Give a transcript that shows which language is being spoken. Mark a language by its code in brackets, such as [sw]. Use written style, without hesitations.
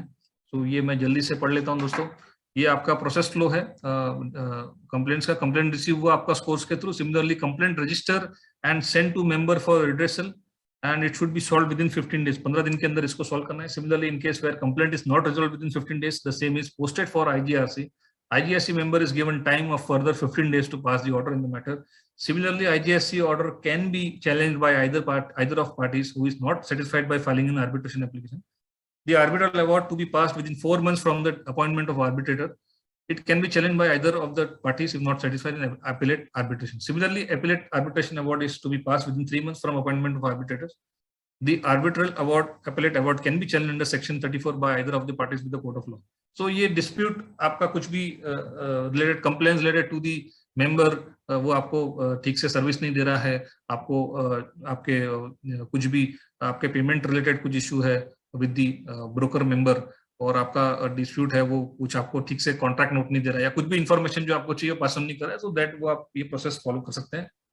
[hi] तो ये मैं जल्दी से पढ़ लेता हूँ दोस्तों। ये आपका प्रोसेस फ्लो है कंप्लेंट्स का। कंप्लेंट रिसीव हुआ आपका स्कोर्स के through. [en] Similarly complaint register and send to member for redressal and it should be solve within 15 days. [hi] 15 दिन के अंदर इसको सॉल्व करना है। [en] Similarly in case where complaint is not resolve within 15 days, the same is posted for IGRC. IGRC member is given time of further 15 days to pass the order in the matter. Similarly, IGRC order can be challenged by either of parties who is not satisfied by filing an arbitration application. The arbitral award to be passed within 4 months from the appointment of arbitrator. It can be challenged by either of the parties if not satisfied in appellate arbitration. Similarly, appellate arbitration award is to be passed within 3 months from appointment of arbitrators. The arbitral award, appellate award can be challenged under section 34 by either of the parties with the court of law. [hi] So ये dispute आपका कुछ भी [en] related complaints related to the member, [hi] वो आपको ठीक से service नहीं दे रहा है, आपको आपके कुछ भी आपके पेमेंट रिलेटेड कुछ इशू है [en] with the broker member, [hi] और आपका डिस्प्यूट है वो कुछ आपको ठीक से कॉन्ट्रैक्ट नोट नहीं दे रहा है, या कुछ भी इंफॉर्मेशन जो आपको चाहिए पास ऑन नहीं कर रहा है, सो दैट वो आप ये प्रोसेस फॉलो कर सकते हैं।